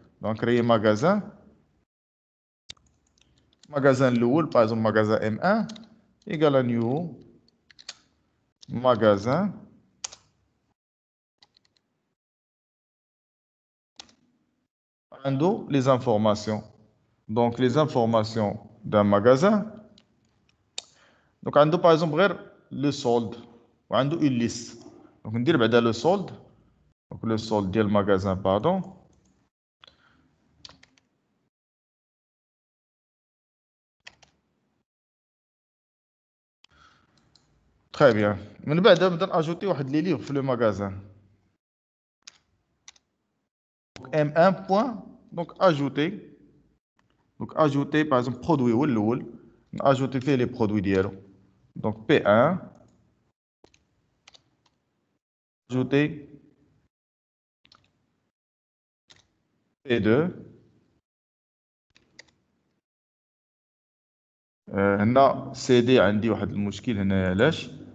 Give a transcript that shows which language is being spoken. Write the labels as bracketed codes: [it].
[ar] دونك نكريي ماغازان الاول باغ اكزومبل ماغازان ام 1 ايكال نيو ماغازان عنده [fr] les informations. Donc les informations d'un magasin. Donc عنده par exemple غير le solde وعنده une liste. Donc ندير بعدا le solde. Donc le solde ديال magasin pardon. Très bien. [ar] من بعد نبدا ناجوتي واحد لي ليغ في لو magasin. [fr] Donc M1 point donc ajouter. Donc ajouter par exemple produit [ar] هو الاول ناجوتي فيه لي برودوي ديالو. Donc P1 ajouter P2 هنا سي دي عندي واحد المشكل هنا علاش.